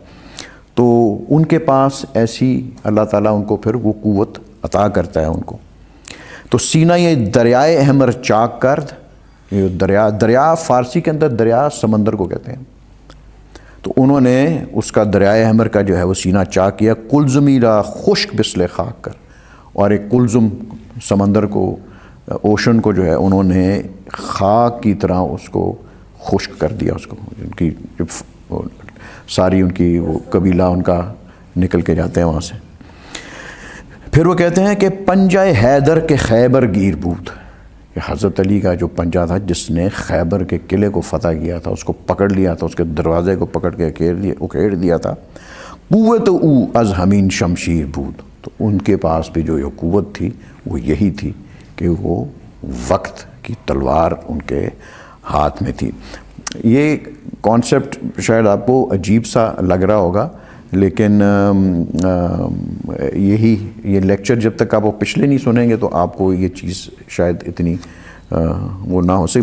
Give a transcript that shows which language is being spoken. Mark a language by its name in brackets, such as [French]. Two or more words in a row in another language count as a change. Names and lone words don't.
[Urdu] تو ان کے پاس ایسی اللہ تعالیٰ ان کو پھر وہ قوت عطا کرتا ہے ان کو. تو [Persian] سینہ یہ دریائے احمر چاک کرد، [Urdu] یہ دریا فارسی کے اندر دریا سمندر کو کہتے ہیں، تو انہوں نے اس کا دریائے احمر کا جو ہے وہ سینہ چاک کیا. [Persian] کلزمی را خشک بسلے خاک کر، [Urdu] اور ایک کلزم سمندر کو، اوشن کو جو ہے انہوں نے خاک کی طرح اس کو خشک کر دیا. اس کو ان کی ساری ان کی وہ قبیلہ ان کا نکل کے جاتے ہیں وہاں سے. پھر وہ کہتے ہیں کہ [Persian] پنجہ حیدر کے خیبر گیر بود، [Urdu] کہ حضرت علی کا جو پنجہ تھا جس نے خیبر کے قلعے کو فتح کیا تھا، اس کو پکڑ لیا تھا، اس کے دروازے کو پکڑ کے اکھیڑ دیا تھا. [Persian] قوت او از ہمین شمشیر بود، [Urdu] تو ان کے پاس بھی جو یہ قوت تھی وہ یہی تھی کہ وہ وقت کی تلوار ان کے ہاتھ میں تھی. یہ کانسیپٹ شاید آپ کو عجیب سا لگ رہا ہوگا، لیکن یہ لیکچر جب تک آپ وہ پچھلے نہیں سنیں گے تو آپ کو یہ چیز شاید اتنی وہ نہ ہو سکے.